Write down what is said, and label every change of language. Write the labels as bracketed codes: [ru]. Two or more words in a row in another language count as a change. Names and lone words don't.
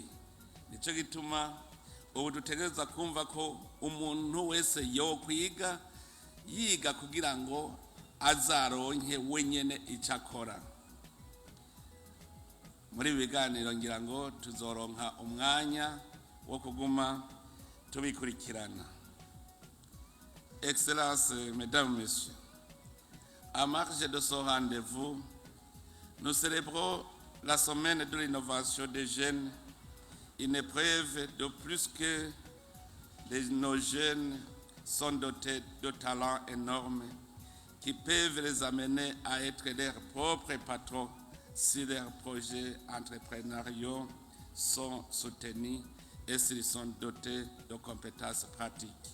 [rn] Nicyo gituma ubu dutegereza kumva ko umuntu wese yo kwiga yiga kugira ngo azaronke wenyene icyo akora. Muri biganiro ngira ngo tuzoronka umwanya wo kuguma tubikurikirana. [fr] Excellences, Mesdames, Messieurs, à marge de ce rendez-vous, nous célébrons la semaine de l'innovation des jeunes, une épreuve de plus que nos jeunes sont dotés de talents énormes qui peuvent les amener à être leurs propres patrons si leurs projets entrepreneuriaux sont soutenus et s'ils sont dotés de compétences pratiques.